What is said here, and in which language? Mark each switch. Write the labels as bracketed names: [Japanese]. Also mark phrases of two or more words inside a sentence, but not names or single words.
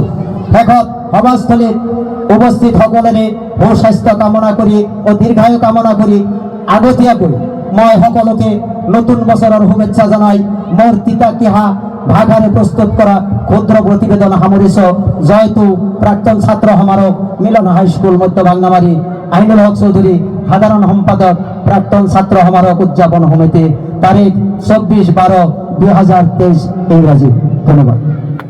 [Assamese] শেষত সভাস্থলীত উপস্থিত সকলোৰে সুস্বাস্থ্য কামনা কৰি ও দীৰ্ঘায়ু কামনা কৰি আগতীয়াকৈ মই সকলোকে নতুন বছৰৰ শুভেচ্ছা জনাই মোৰ তিতাকিহা ভাষাৰে প্ৰস্তুত কৰা ক্ষুদ্ৰ প্ৰতিবেদন সামৰিছোঁ। জয়তু প্ৰাক্তন ছাত্ৰ সমাৰোহ মিলন হাইস্কুল মধ্য বাংলামাৰী। আইনুল হক চৌধুরী, সাধারণ সম্পাদক, প্রাক্তন ছাত্র সমারোহ উদযাপন সমিতি, তারিখ 24/12/2023 ইংরাজি। ধন্যবাদ।